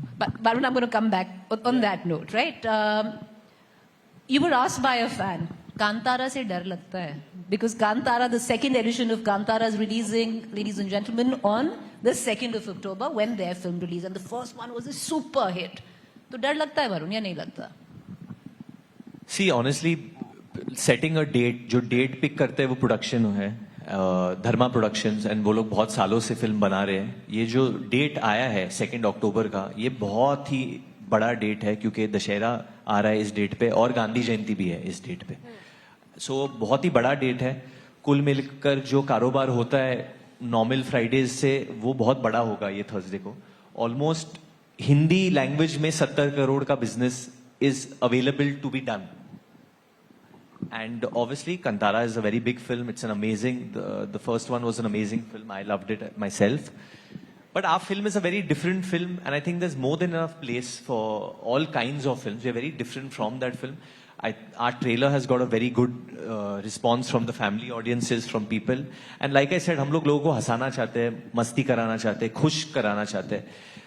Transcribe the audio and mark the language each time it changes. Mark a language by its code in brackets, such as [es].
[en] But Varun, I'm going to come back on that note, right? You were asked by a fan, [hi] Kantara se dar lagta hai. [en] Because Kantara, the second edition of Kantara is releasing, ladies and gentlemen, on the 2nd of October when their film released. And the first one was a super hit. [hi] तो डर लगता है वरुण या नहीं लगता? [en] See, honestly, setting a date, [hi] जो date pick करते हैं वो production है, धर्मा प्रोडक्शंस एंड वो लोग बहुत सालों से फिल्म बना रहे हैं. ये जो डेट आया है 2 अक्टूबर का, ये बहुत ही बड़ा डेट है क्योंकि दशहरा आ रहा है इस डेट पे और गांधी जयंती भी है इस डेट पे. सो बहुत ही बड़ा डेट है. कुल मिलकर जो कारोबार होता है नॉर्मल फ्राइडेज से वो बहुत बड़ा होगा ये थर्सडे को. [en] almost Hindi language [hi] में 70 करोड़ का [en] Business is available to be done. And obviously, Kantara is a very big film. It's an amazing, the first one was an amazing film. I loved it myself. But our film is a very different film, and I think there's more than enough place for all kinds of films. We're very different from that film. Our trailer has got a very good response from the family audiences, from people. And like I said, [hi] हम लोग लोगों को हंसाना चाहते हैं, मस्ती कराना चाहते हैं, खुश कराना चाहते हैं.